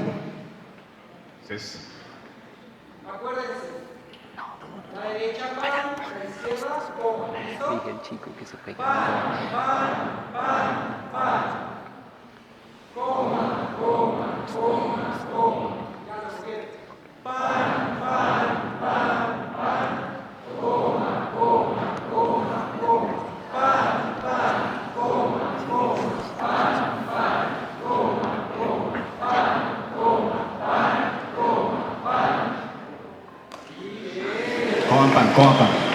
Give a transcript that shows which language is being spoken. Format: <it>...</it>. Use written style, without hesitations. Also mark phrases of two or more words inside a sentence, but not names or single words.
<es>Entonces, Acuérdense. La derecha pan, la izquierda coma. ¿Listo? Diga el chico que se pega. Pan, pan, pan, pan. Coma, coma, coma, coma. Ya lo quiero. Pan, pan, pan, pan. Coma, coma, coma, coma. Pan, pan, coma, coma. Pan, pan, coma, coma. Pan, coma, pan, coma, pan. coman pan, coman pan.</es>